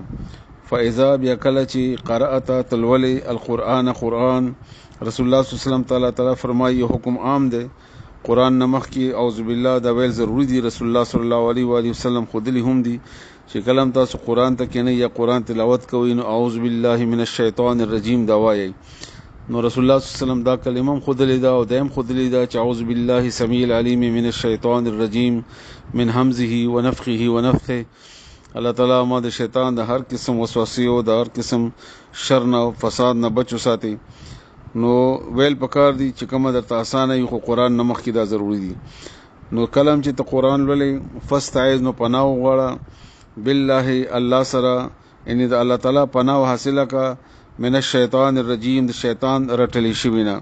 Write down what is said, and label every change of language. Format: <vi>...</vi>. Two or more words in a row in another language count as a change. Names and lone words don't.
<ps>فاذا بیا کله چې قرأت تلولئ القرآن قرآن،</ps> <ar>رسول الله صلی الله علیه وسلم</ar> <ps>تعالی فرمایي حکم عام دی قرآن نمخ کې</ps> <ar>اعوذ بالله</ar> <ps>دا ویل ضروری دی.</ps> <ar>رسول الله صلی الله علیه و آله وسلم</ar> <ps>خودلی هم دی چې کلم تاسو قرآن ته کینئ یا قرآن تلاوت کوئ نو</ps> <ar>اعوذ بالله من الشیطان الرجیم</ar> <ps>دا وایي. نو</ps> <ar>رسول الله صلی الله علیه وسلم</ar> <ps>دا کلمه خودلی دا او دیم خودلی دا چې</ps> <ar>اعوذ بالله السمیع العلیم من الشیطان الرجیم من همزه ونفخه ونفثه.</ar> <ps>الله تعالی ما د شیطان د هر قسم وسوسې او د هر قسم شر نه او فساد نه بچو ساتي. نو ویل پکار دی چې کومه درته اسانه یو خو قرآن نمخ کې دا ضروری دی. نو کلم چې ته قرآن لولې فاستعذ نو پناه وغواړه بالله الله سره، یعنی د الله تعالی پناه حاصله کا</ps> <ar>من الشیطان الرجیم</ar> <ps>د شیطان رټلی شوی نه.</ps>